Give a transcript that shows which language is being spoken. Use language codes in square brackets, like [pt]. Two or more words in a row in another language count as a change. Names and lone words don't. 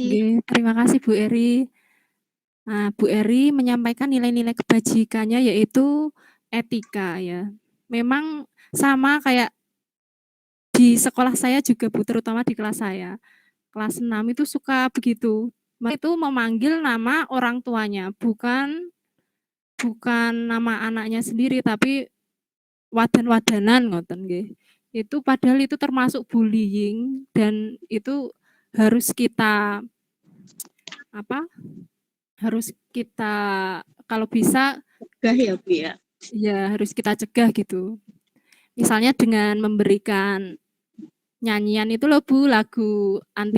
[id] Nggih, terima kasih Bu Eri. Nah, Bu Eri menyampaikan nilai-nilai kebajikannya yaitu etika ya. Memang sama kayak di sekolah saya juga Bu, terutama di kelas saya. Kelas 6 itu suka begitu. Itu memanggil nama orang tuanya, bukan nama anaknya sendiri, tapi [jv] wadan-wadanan ngoten nggih. [id] Itu padahal itu termasuk bullying dan itu harus kita harus kita kalau bisa Cegah ya Bu ya. ya harus kita cegah gitu. Misalnya dengan memberikan nyanyian itu loh Bu, lagu anti